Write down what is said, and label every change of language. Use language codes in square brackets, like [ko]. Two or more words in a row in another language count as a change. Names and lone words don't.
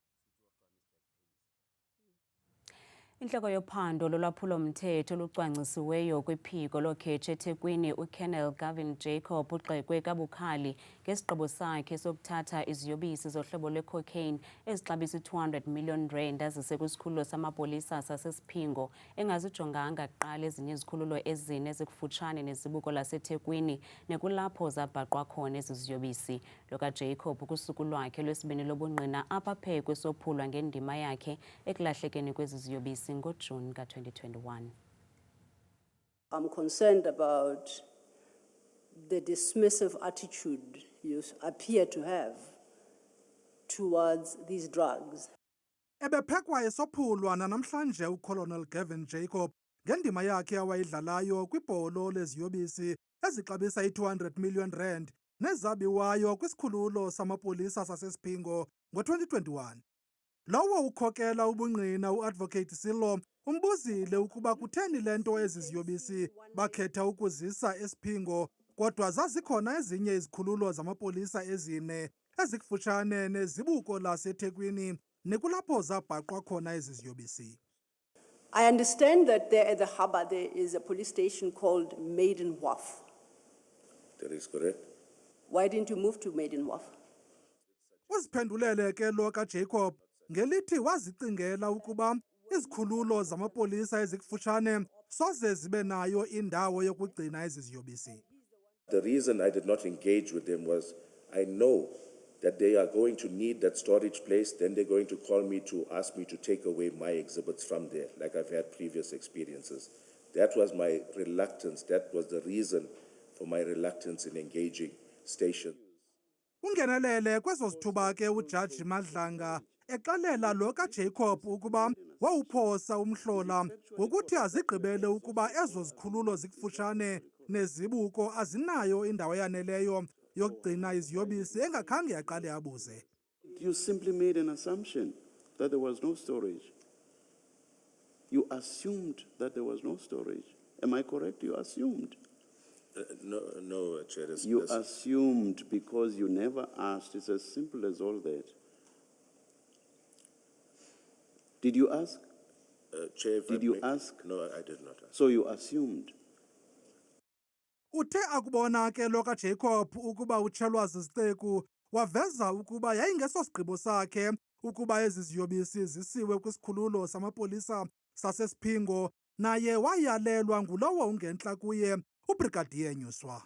[xh] Inhloko yophando lolwaphulo-mthetho lucwangcisiweyo kwiphiko lokhethi eThekwini uKolonel Gavin Jacob ugxekwe kabukhali ngesigqibo sakhe sokuthatha iziyobisi zohlobo lwe-cocaine ezixabisa i-200 million rand ezisekwisikhululo samapolisa sasesiphingo engazijonganga kuqala ezinye izikhululo ezine ezikufutshane nezibuko laseThekwini nekulapho zabhaqwa khona ezi ziyobisi. Lo kaJacob kusuku lwakhe lwesibini lobungqina apha kwesophulwa ngendima yakhe ekulahlekeni kwezi ziyobisi ngoJuni ka-2021. [en] I'm concerned about the dismissive attitude you appear to have towards these drugs. [xh] Ebephekwa esophulwa namhlanje uColonel Gavin Jacob ngendima yakhe awayidlalayo kwibholo leziyobisi ezixabisa i-200 million rand nezabiwayo kwisikhululo samapolisa sasesiphingo ngo-2021. Lowo ukhokela ubungqina uadvocate Silo umbuzile ukuba kutheni lento ezi ziyobisi bakhetha ukuzisa esiphingo kodwa zazikhona ezinye izikhululo zamapolisa ezine ezikufutshane nezibuko laseThekwini nekulapho zabhaqwa khona ezi ziyobisi. [en] I understand that there at the harbour there is a police station called Maiden Wharf. That is correct. Why didn't you move to Maiden Wharf? [xh] Uziphendulele ke lo kaJacob ngelithi wazicingela ukuba izikhululo zamapolisa ezikufutshane soze zibe nayo indawo yokugcina ezi ziyobisi. [en] The reason I did not engage with them was I know that they are going to need that storage place, then they're going to call me to ask me to take away my exhibits from there, like I've had previous experiences. That was my reluctance. That was the reason for my reluctance in engaging station. [xh] Ungenelele kwezo zithuba ke uJaji Madlanga exelela lo kaJacob ukuba wawuphosa umhlola ngokuthi azigqibele ukuba ezo zikhululo zikufutshane nezibuko azinayo indawo yaneleyo yokugcina iziyobisi engakhange yaqale abuze. [en] You simply made an assumption that there was no storage. You assumed that there was no storage. Am I correct? You assumed. No, Chair. You assumed because you never asked. It's as simple as all that. Did you ask? Chair, did you ask? No, I did not ask. So you assumed. [xh] Uthe akubona ke lo kaJacob ukuba utshelwa ziziteku waveza ukuba yayingeso sigqibo sakhe ukuba ezi ziyobisi zisiwe kwisikhululo samapolisa sasesiphingo naye wayalelwa ngulowo ungentla kuye uBrigadier Nyuswa.